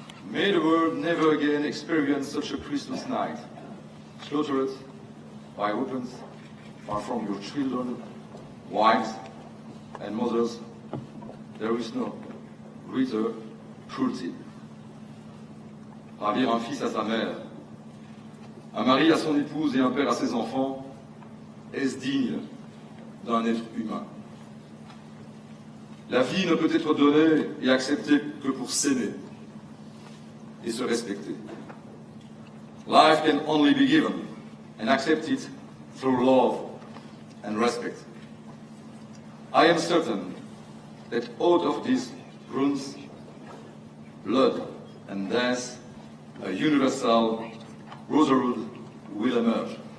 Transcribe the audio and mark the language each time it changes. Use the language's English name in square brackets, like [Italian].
[English] May the world never again experience such a Christmas night, slaughtered by weapons far from your children, wives, and mothers. There is no greater cruelty. [French] Ravir un fils à sa mère, un mari à son épouse et un père à ses enfants, est-ce digne d'un être humain? La vie ne peut être donnée et acceptée que pour s'aimer et se respecter. [English] Life can only be given and accepted through love and respect. I am certain that out of these wounds, blood and death, a universal brotherhood will emerge.